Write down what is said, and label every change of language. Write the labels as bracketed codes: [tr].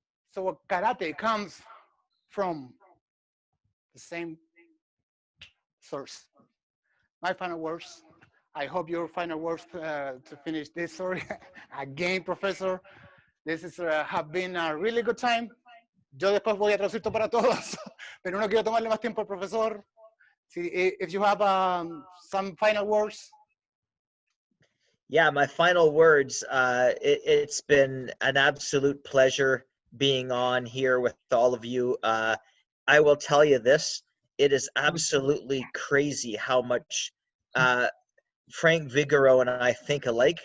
[en] So karate comes from the same source. My final words. I hope your final words to finish this story. Again, Professor, this is have been a really good time. [es] Yo después voy a traducir esto para todos, pero no quiero tomarle más tiempo al profesor. [en] If you have some final words. Yeah, my final words. It's been an absolute pleasure being on here with all of you. I will tell you this. It is absolutely crazy how much Frank Vigoroux and I think alike.